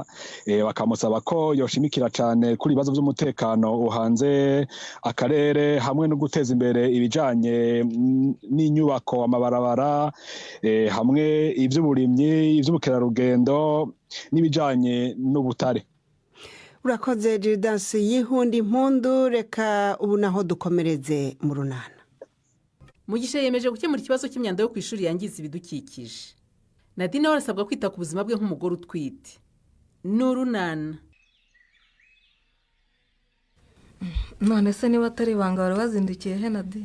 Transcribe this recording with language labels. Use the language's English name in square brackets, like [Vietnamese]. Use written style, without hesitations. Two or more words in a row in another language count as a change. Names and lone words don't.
[Rundi] Bakamusaba ko yoshimikira cyane kuri ibibazo by'umutekano uhanze akarere hamwe no guteza imbere ibijanye n'inyubako, amabarabara, hamwe ivy'uburimyi, ivy'ubukerarugendo n'ibijanye n'ubutare. Urakoze Gildas Yihundimpundu. Reka ubu naho dukomereze mu runana. [Kinyarwanda] Mugisha yemeje gukemura ikibazo cy'imyanda yo kwishuri yangiza ibidukikije. Nadine arasabwa kwita ku buzima bwe nk'umugore utwite. N'urunana. None se niba atari ibanga bari bazindukiye he Nadine?